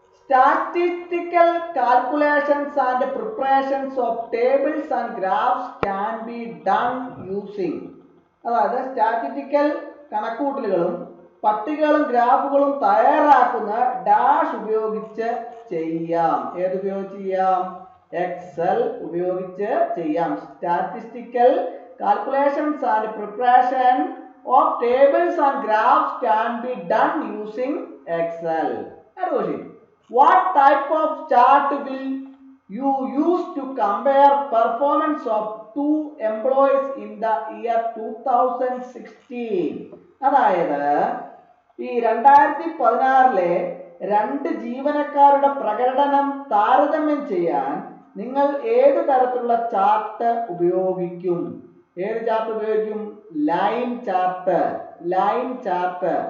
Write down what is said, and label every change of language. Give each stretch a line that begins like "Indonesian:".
English: Statistical calculations and preparations of tables and graphs can be done using.
Malayalam: അതായത് statistical കണക്കുകൂട്ടലുകളും പട്ടികകളും ഗ്രാഫുകളും തയ്യാറാക്കുന്ന dash ഉപയോഗിച്ച് ചെയ്യാം. ഏത് ഉപയോഗിച്ച് ചെയ്യാം? എക്സൽ ഉപയോഗിച്ച് ചെയ്യാം.
English: Statistical calculations and preparation of tables and graphs can be done using Excel. What type of chart will you use to compare performance of two employees in the year 2016?
Malayalam: അതായത് ഈ 2016 രണ്ട് ജീവനക്കാരുടെ പ്രകടനം താരതമ്യം ചെയ്യാൻ നിങ്ങൾ ഏത് തരത്തിലുള്ള ചാർട്ട് ഉപയോഗിക്കും? ഏത് ചാർട്ട് ഉപയോഗിക്കും? Line chart. Line chart.